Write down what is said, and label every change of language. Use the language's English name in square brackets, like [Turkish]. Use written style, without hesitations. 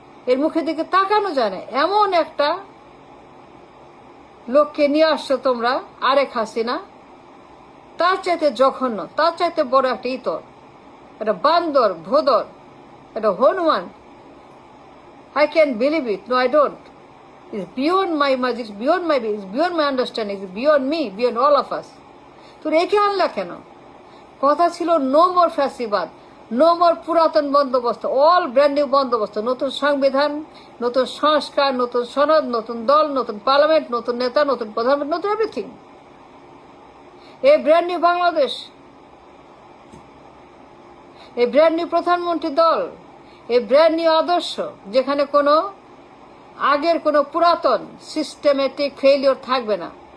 [Bangla] এর মুখের দিকে তাকানো যায় না। এমন একটা লোককে নিয়ে আসছো তোমরা, আরেক হাসিনা, তার চাইতে জঘন্য, তার চাইতে বড় একটা ইতর, একটা বান্দর, ভোদর, একটা Hanuman. [English] I can't believe it. No, I don't. It's beyond my imagine, it's beyond my understanding, it's beyond me, beyond all of us. [Bangla] তো একে আনলা কেন? কথা ছিল নো মোর ফ্যাসিবাদ, নো মোর পুরাতন বন্দোবস্ত, অল ব্র্যান্ড নিউ বন্দোবস্ত, নতুন সংবিধান, নতুন সংস্কার, নতুন সনদ, নতুন দল, নতুন পার্লামেন্ট, নতুন নেতা, নতুন প্রধানমন্ত্রী, নতুন এভরিথিং। এই ব্র্যান্ড নিউ বাংলাদেশ, এই ব্র্যান্ড নিউ প্রধানমন্ত্রী দল, এই ব্র্যান্ড নিউ আদর্শ, যেখানে কোনো আগের কোনো পুরাতন সিস্টেমেটিক ফেইলিওর থাকবে না।